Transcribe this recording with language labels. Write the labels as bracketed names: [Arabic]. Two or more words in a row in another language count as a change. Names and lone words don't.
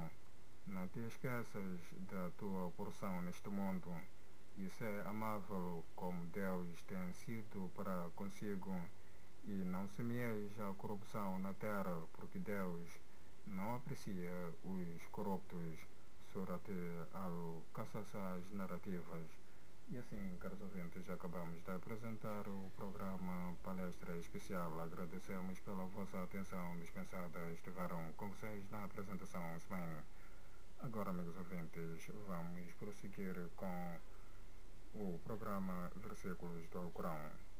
[Portuguese] Não te esqueças da tua porção neste mundo e ser amável como Deus tem sido para consigo e não semeies a corrupção na terra, porque Deus não aprecia os corruptos. Surat al-Qasas, as narrativas. E assim, caros ouvintes, acabamos de apresentar o programa Palestra Especial. Agradecemos pela vossa atenção dispensada. Estiveram com vocês na apresentação Ismael. Agora, amigos ouvintes, vamos prosseguir com o programa Versículos do Alcorão.